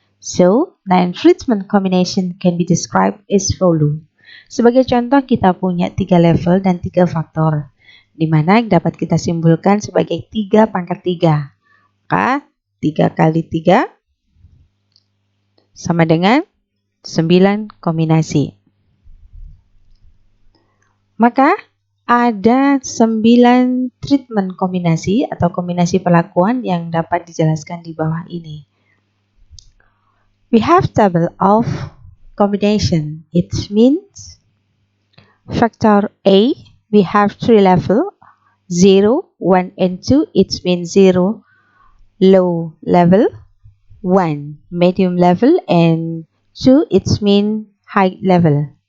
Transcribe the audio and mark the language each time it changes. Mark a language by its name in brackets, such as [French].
[English] So, non-treatment combination can be described as follow. [Indonesian] Sebagai contoh, kita punya 3 level dan 3 faktor, di mana dapat kita simpulkan sebagai 3 pangkat 3. Maka 3 kali 3 sama dengan 9 kombinasi. Maka ada 9 treatment kombinasi atau kombinasi perlakuan yang dapat dijelaskan di bawah ini. [English] We have table of combination. It means factor A, we have 3 level, 0, 1 and 2. It means 0 low level, 1 medium level, and 2 it means high level.